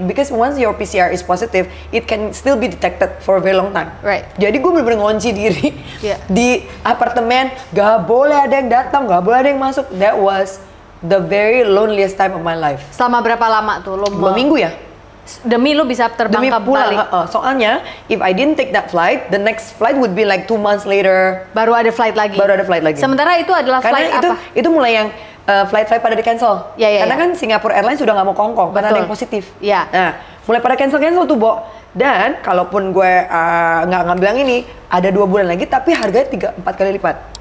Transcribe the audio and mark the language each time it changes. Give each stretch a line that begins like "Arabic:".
English: Because once your PCR is positive, it can still be detected for a very long time. Right.
Indonesian: Jadi gue bener-bener ngunci diri di apartemen. Gak boleh ada yang datang, gak boleh ada yang masuk.
English: That was the very loneliest time of my life.
Indonesian: Selama berapa lama tuh lo? 2 minggu ya. Demi lo bisa terbang ke Bali? Soalnya,
English: if I didn't take that flight, the next flight would be like 2 months later.
Indonesian: Baru ada flight lagi? Baru ada flight lagi. Sementara itu adalah flight apa? Itu mulai yang flight-flight pada di-cancel. Karena kan Singapore Airlines sudah nggak mau ke Hong Kong, karena ada yang positif. Nah, mulai pada cancel tuh, Bo. Dan, kalaupun gue nggak ngambil yang ini, ada 2 bulan lagi, tapi harganya 3-4 kali lipat.